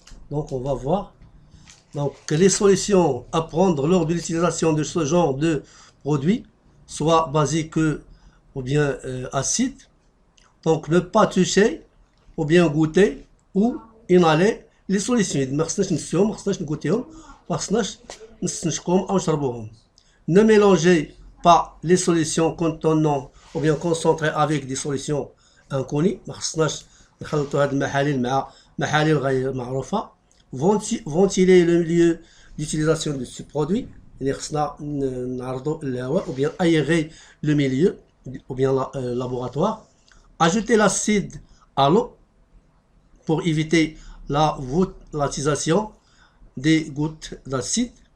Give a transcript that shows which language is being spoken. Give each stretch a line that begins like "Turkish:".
French: Donc on va voir donc les solutions à prendre lors de l'utilisation de ce genre de produits, soit basiques ou bien acides. Donc ne pas toucher ou bien goûter ou inhaler les solutions.
Arabic: ما خصناش نسيهم، ما خصناش نغوتيهم، ما خصناش نستنشقوهم او نشربوهم.
French: Ne mélangez pas les solutions contenant ou bien concentrées avec des solutions inconnues.
Arabic: ما خصناش نخلطوا هاد المحاليل مع محاليل غير معروفة.
French: Ventiler le lieu d'utilisation de ce produit. اللي خصنا نعرضوا الهواء ou bien aérer le milieu ou bien laboratoire. Ajouter l'acide à l'eau pour éviter la volatilisation des gouttes d'acide.